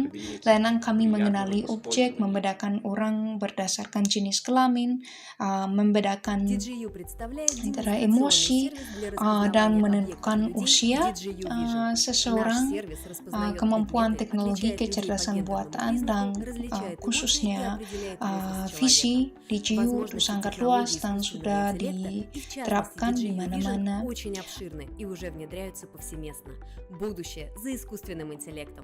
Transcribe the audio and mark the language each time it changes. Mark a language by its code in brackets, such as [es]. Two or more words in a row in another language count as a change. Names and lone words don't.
[id] Layanan kami mengenali objek, membedakan orang berdasarkan jenis kelamin, membedakan antara emosi, dan menentukan usia seseorang, kemampuan teknologi kecerdasan buatan, dan khususnya visi DGU itu sangat luas dan sudah diterapkan di mana-mana. [ru] И уже внедряются повсеместно. Будущее за искусственным интеллектом.